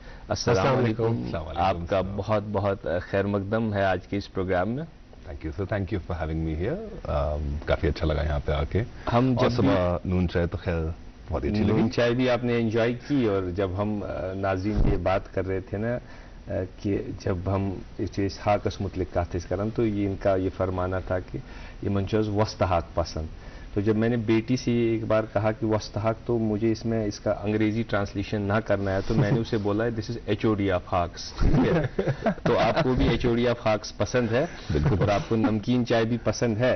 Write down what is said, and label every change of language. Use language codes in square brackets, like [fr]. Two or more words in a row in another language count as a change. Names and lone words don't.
[ur] السلام علیکم، آپ کا بہت بہت خیر مقدم ہے آج کے اس پروگرام میں. [en] Thank you sir, thank you for having me here. [ur] کافی اچھا لگا یہاں پہ آ کے. ہم جب صبح نون چائے تو خیر بہت ہی اچھی لگی. نون چائے بھی آپ نے انجوائے کی، اور جب ہم ناظرین یہ بات کر رہے تھے نا کہ جب ہم اس [ks] ہاکس متعلق کَتھِس کَرَن, [ur] تو یہ ان کا یہ فرمانا تھا کہ یہ [ks] مَنچوز وستہاک پسند. [ur] تو جب میں نے بیٹی سے ایک بار کہا کہ وستہاک، تو مجھے اس میں اس کا انگریزی ٹرانسلیشن نہ کرنا ہے، تو میں نے اسے بولا [en] this is HOD of haaks, [ur] ٹھیک ہے. تو آپ کو بھی [en] HOD of haaks [ur] پسند ہے اور آپ کو نمکین چائے بھی پسند ہے.